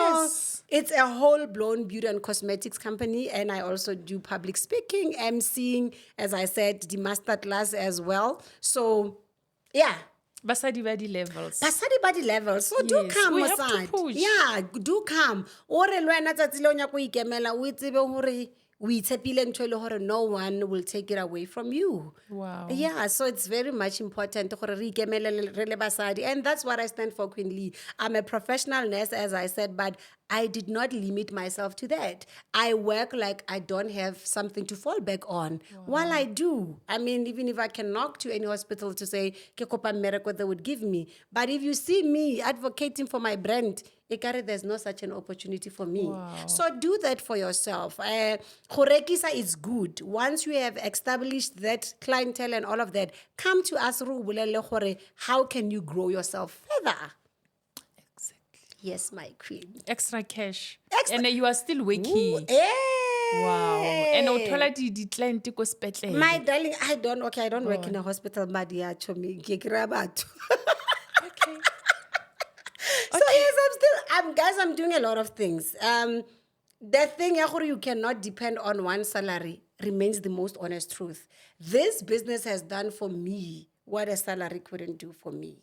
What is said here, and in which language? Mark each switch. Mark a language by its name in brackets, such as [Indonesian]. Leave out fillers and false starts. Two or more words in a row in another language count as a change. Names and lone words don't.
[English] So it's a whole-blown beauty and cosmetics company, and I also do public speaking, emceeing, as I said, the master class as well. So, yeah. Basadi body levels. Basadi body levels. So do Yes, come, we have to Mosadi. push. Yeah, do come. [Southern Sotho] Ore le wena tsatsi le o nyaka go ikemela, o itsebe hore o itshepile ntho e le hore [English] no one will take it away from you. Wow. Yeah, so it's very much important [Southern Sotho] gore re ikemele re le basadi. [English] And that's what I stand for, Queenlee. I'm a professional nurse, as I said, but I did not limit myself to that. I work like I don't have something to fall back on. While I do. I mean, even if I can knock to any hospital to say, [Southern Sotho] ke kopa mmereko [English] they would give me. But if you see me advocating for my brand, ekare there's no such an opportunity for me. Wow. So do that for yourself. Khorekisa is good. Once you have established that clientele and all of that, come to us, how can you grow yourself further? Yes, my queen. Extra cash. Extra- And you are still working. Wow. [Southern Sotho] And o thola di client ko sepetlele. [English] My darling, I don't work in a hospital, but yeah, [Southern Sotho] chomi, ke kry-a batho. [English] Okay. So yes, I'm doing a lot of things. The thing you cannot depend on one salary remains the most honest truth. This business has done for me what a salary couldn't do for me.